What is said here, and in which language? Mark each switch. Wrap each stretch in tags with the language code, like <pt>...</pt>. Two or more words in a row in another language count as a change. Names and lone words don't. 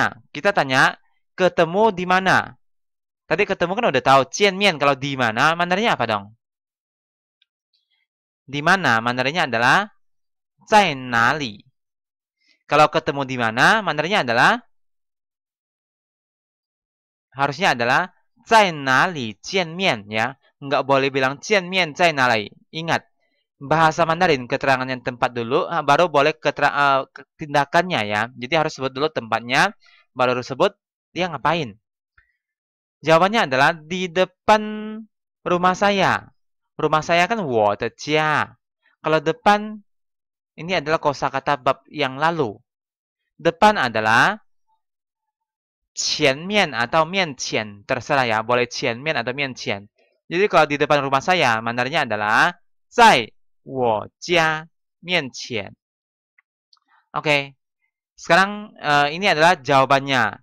<id>Kita tanya, ketemu di mana? Tadi ketemu kan udah tahu,</id> <zh>见面.</zh> <id>Kalau di mana, Mandarinnya apa dong? Di mana, Mandarinnya adalah</id> <zh>在哪里.</zh> <id>Kalau ketemu di mana, Mandarinnya adalah, harusnya adalah</id> <zh>在哪里见面</zh> <id>ya. Nggak boleh bilang</id> <zh>见面在哪里.</zh> <id>Ingat, bahasa Mandarin keterangan yang tempat dulu, baru boleh tindakannya ya. Jadi harus sebut dulu tempatnya, baru sebut dia ngapain. Jawabannya adalah di depan rumah saya. Rumah saya kan</id> <zh>我的家.</zh> <id>Kalau depan, ini adalah kosakata bab yang lalu. Depan adalah 前面 atau 面前. Terserah ya, boleh 前面 atau 面前. Jadi kalau di depan rumah saya, Mandarinnya adalah</id> <zh>在我家面前.</zh> <id>Oke, sekarang ini adalah jawabannya.</id>